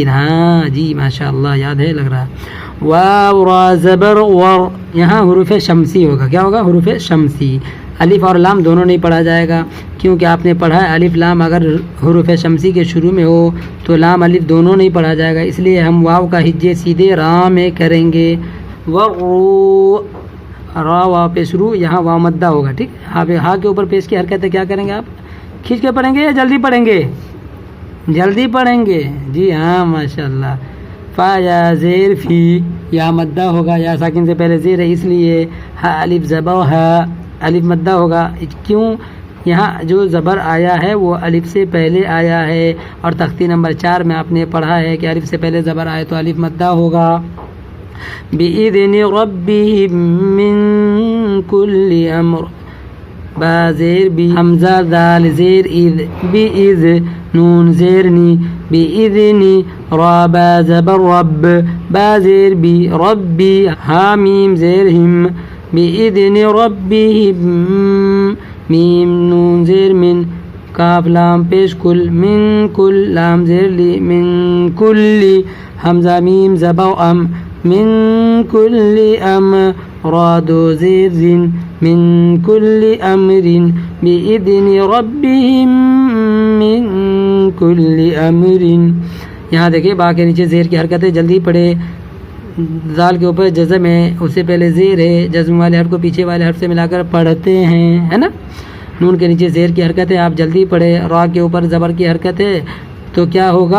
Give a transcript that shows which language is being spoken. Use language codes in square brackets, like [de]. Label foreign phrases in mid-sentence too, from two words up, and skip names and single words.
[ur] ہاں جی ماشاء اللہ یاد ہے لگ رہا. واو را زبر ور، یہاں حروف شمسی ہوگا. کیا ہوگا؟ حروف شمسی. الف اور لام دونوں نہیں پڑھا جائے گا، کیونکہ آپ نے پڑھا ہے الف لام اگر حروف شمسی کے شروع میں ہو تو لام الف دونوں نہیں پڑھا جائے گا، اس لیے ہم واو کا ہجے سیدھے را میں کریں گے. ورو، را واو پیش رو، یہاں واو مدہ ہوگا، ٹھیک. ہاں کے اوپر پیش کی حرکت ہے، کیا کریں گے آپ؟ کھینچ کے پڑھیں گے یا جلدی پڑھیں گے؟ جلدی پڑھیں گے، جی ہاں ماشاء اللہ. فا یا زیر فی، یا مدہ ہوگا، یا ساکن سے پہلے زیر ہے اس لیے. ہا الف زبر ہا، الف مدہ ہوگا. کیوں؟ یہاں جو زبر آیا ہے وہ الف سے پہلے آیا ہے، اور تختی نمبر 4 میں آپ نے پڑھا ہے کہ الف سے پہلے زبر آئے تو الف مدہ ہوگا. [ar] بِإِذْنِ رَبِّهِمْ مِنْ كُلِّ أَمْرٍ، [ur] با زیر بی، حمزہ دال زیر اذ، بِإِذْ نون زیر نی، بِإِذْنِ را با زبر رب، با زیر بی، ربی حامیم زیر ہم، [ar] بِإِذْنِ رَبِّهِمْ، [ur] میم نون زیر من، کاف لام پیش کل، من کل لام زیر لی، من کلی حمزہ میم زبر ام، [ar] من کل امر، [ur] را دو زیر زن، [ar] من کل امر، بِإِذْنِ رَبِّهِمْ من کل امر. [ur] یہاں دیکھیں با کے نیچے زیر کی حرکت ہے، جلدی پڑھے. ذال کے اوپر جزم ہے، اس سے پہلے زیر ہے، جزم والے حرف کو پیچھے والے حرف سے ملا کر پڑھتے ہیں، ہے نا. نون کے نیچے زیر کی حرکت ہے، آپ جلدی پڑھے. را کے اوپر زبر کی حرکت ہے، تو کیا ہوگا؟